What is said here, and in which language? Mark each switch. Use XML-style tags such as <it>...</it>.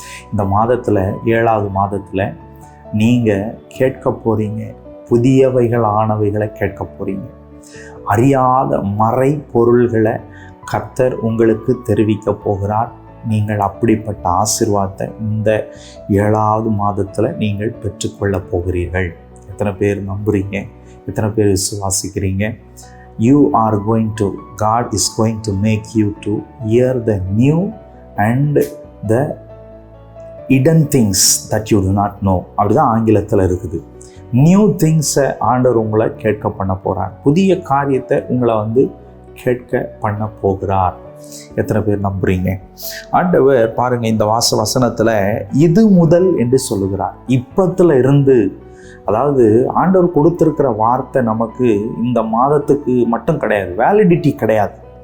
<ta>இந்த மாதத்தில் 7வது மாதத்தில் நீங்கள் கேட்க போகிறீங்க, புதியவைகளானவைகளை கேட்க போகிறீங்க. அறியாத மறை பொருள்களை கர்த்தர் உங்களுக்கு தெரிவிக்க போகிறார். நீங்கள் அப்படிப்பட்ட ஆசீர்வாதத்தை இந்த 7வது மாதத்தில் நீங்கள் பெற்றுக்கொள்ள போகிறீர்கள். எத்தனை பேர் நம்புறீங்க? எத்தனை பேர் விசுவாசிக்கிறீங்க?</ta> <en>You are going to, God is going to make you to hear the new and the hidden things that you do not know.</en> <ta>அப்படிதான் ஆங்கிலத்தில் இருக்குது.</ta> <en>new திங்ஸை</en> <ta>ஆண்டவர் உங்களை கேட்க பண்ண போகிறார். புதிய காரியத்தை உங்களை கேட்க பண்ண போகிறார். எத்தனை பேர் நம்புறீங்க? ஆண்டவர் பாருங்க, இந்த வசனத்தில் இது முதல் என்று சொல்லுகிறார். இப்பத்துல இருந்து, அதாவது ஆண்டவர் கொடுத்திருக்கிற வார்த்தை நமக்கு இந்த மாதத்துக்கு மட்டும் கிடையாது, வேலிடிட்டி கிடையாது.</ta>